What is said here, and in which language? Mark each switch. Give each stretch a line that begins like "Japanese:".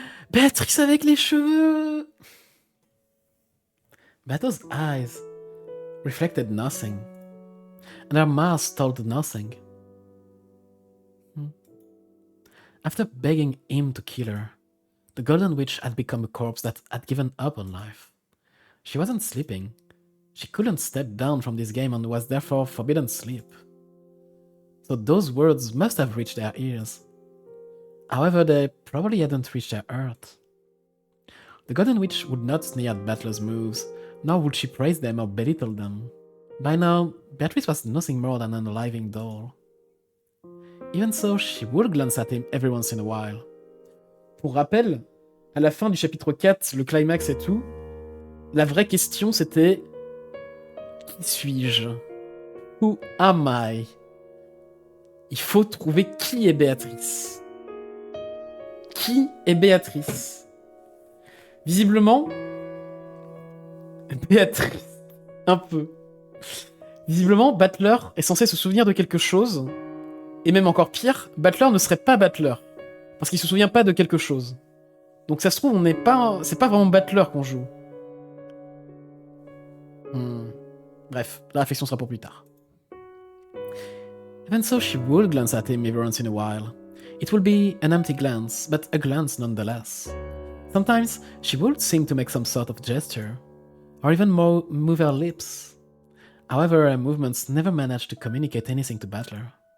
French: Béatrice avec les cheveux!
English: Beto's eyes reflected nothing, and her mouth told nothing. After begging him to kill her, the Golden Witch had become a corpse that had given up on life. She wasn't sleeping. She couldn't step down from this game and was therefore forbidden sleep. So those words must have reached their ears. However, they probably hadn't reached their heart. The Golden Witch would not sneer at Battler's moves, nor would she praise them or belittle them. By now, Beatrice was nothing more than an unaliving doll. Even so, she would glance at him every once in a while.
French: Pour rappel, à la fin du chapitre 4, le climax et tout, la vraie question c'était qui suis-je? Who am I? Il faut trouver qui est Béatrice. Qui est Béatrice? Visiblement, Béatrice, un peu. Visiblement, Battler est censé se souvenir de quelque chose, et même encore pire, Battler ne serait pas Battler, parce qu'il se souvient pas de quelque chose. Donc ça se trouve, c'est pas vraiment Battler qu'on joue. Bref, la réflexion sera pour plus tard.
English: Even so, she would glance at him every once in a while. It will be an empty glance, but a glance nonetheless. Sometimes she would seem to make some sort of gesture, or even move her lips. However, her movements never managed to communicate anything to Battler.